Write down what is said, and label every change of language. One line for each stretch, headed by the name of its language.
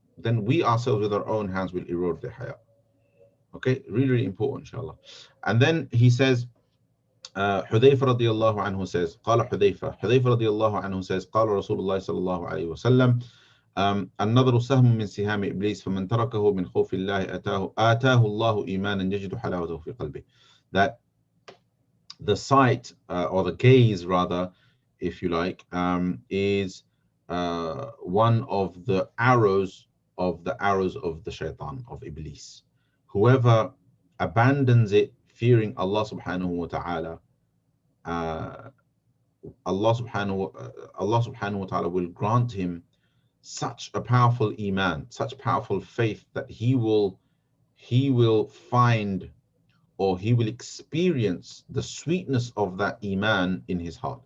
English: Then we ourselves with our own hands will erode their haya. Okay, really, really important, inshallah. And then he says,
Arabic: حذيفة رضي الله عنه says, قال حذيفة رضي الله عنه says, قال رسول الله صلى الله عليه وسلم, النظر سهم من سهام إبليس فمن تركه من خوف الله آتاه الله إيمانا يجد حلاوته في قلبه.
English: That the sight, or the gaze rather, if you like, is one of the arrows of the shaitan, of Iblis. Whoever abandons it fearing Allah subhanahu wa ta'ala, Allah subhanahu wa ta'ala will grant him such a powerful iman, such powerful faith, that he will find, or he will experience the sweetness of that iman in his heart.